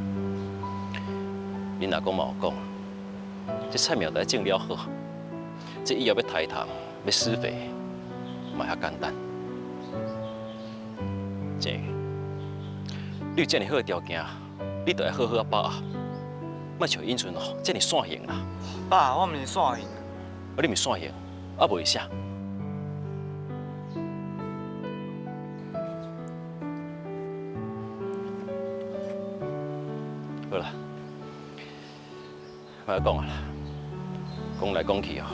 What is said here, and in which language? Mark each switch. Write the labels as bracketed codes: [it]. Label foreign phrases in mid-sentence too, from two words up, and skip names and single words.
[nan] 恁阿公嘛有讲，这菜苗得种了好。这以后要抬糖、要施肥，嘛遐简单。这，你有这么好的条件，你就要好好把握，莫像英俊哦，这么散形啦。爸，我毋是散形。你毋是散形，啊袂啥。好啦，莫讲啊啦，讲来讲去哦。